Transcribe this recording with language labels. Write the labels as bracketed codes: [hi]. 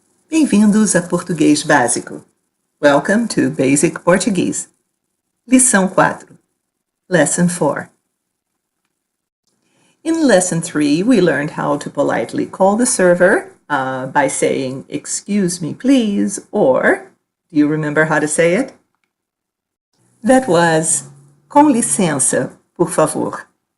[pt] Bem-vindos a Português Básico. [en] Welcome to Basic Portuguese. [pt] Lição 4. [en] Lesson 4. In Lesson 3, we learned how to politely call the server by saying, "Excuse me, please," or, do you remember how to say it? That was, [pt] "Com licença, por favor."